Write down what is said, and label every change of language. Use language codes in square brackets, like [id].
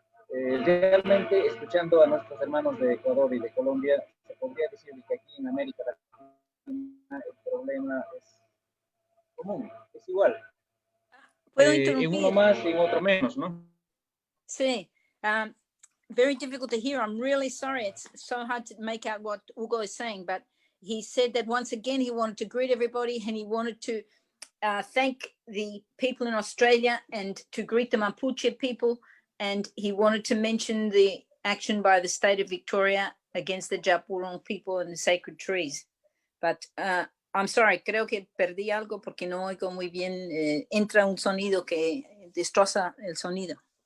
[es] Realmente, escuchando a nuestros hermanos de Ecuador y de Colombia, se podría decir que aquí en América Latina el problema es común, es igual. ¿Puedo interrumpir? En uno más y en otro menos, ¿no? [en] Sí. Very difficult to hear. I'm really sorry. It's so hard to make out what Hugo is saying, but he said that once again he wanted to greet everybody and he wanted to thank the people in Australia and to greet the Mapuche people, and he wanted to mention the action by the state of Victoria against the Japurong people and the sacred trees. But I'm sorry, [es] creo que perdí algo porque no oigo muy bien. Entra un sonido que destroza el sonido.